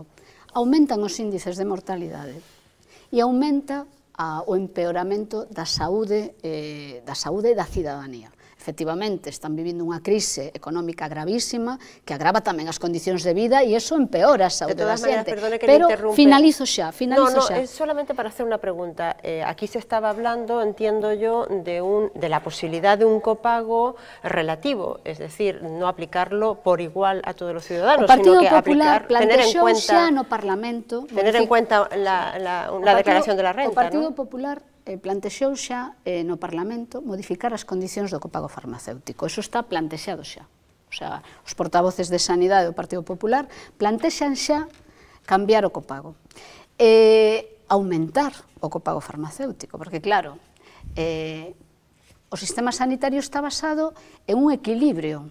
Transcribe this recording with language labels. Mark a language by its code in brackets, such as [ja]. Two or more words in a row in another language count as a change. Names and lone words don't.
[gl] Aumentan os índices de mortalidade e aumenta o empeoramento da saúde da cidadanía. Efectivamente, están vivindo unha crise económica gravísima que agrava tamén as condicións de vida e iso empeora a saúde da xente. Pero finalizo xa. [es] No, es solamente para hacer una pregunta. Aquí se estaba hablando, entiendo yo, de la posibilidad de un copago relativo, es decir, no aplicarlo por igual a todos los ciudadanos, sino que aplicar, tener en cuenta la declaración de la renta. [gl] O Partido Popular plantexou xa no Parlamento modificar as condicións do copago farmacéutico. Eso está plantexado xa. O sea, os portavoces de Sanidade do Partido Popular plantexan xa cambiar o copago. Aumentar o copago farmacéutico, porque claro, o sistema sanitario está basado en un equilibrio.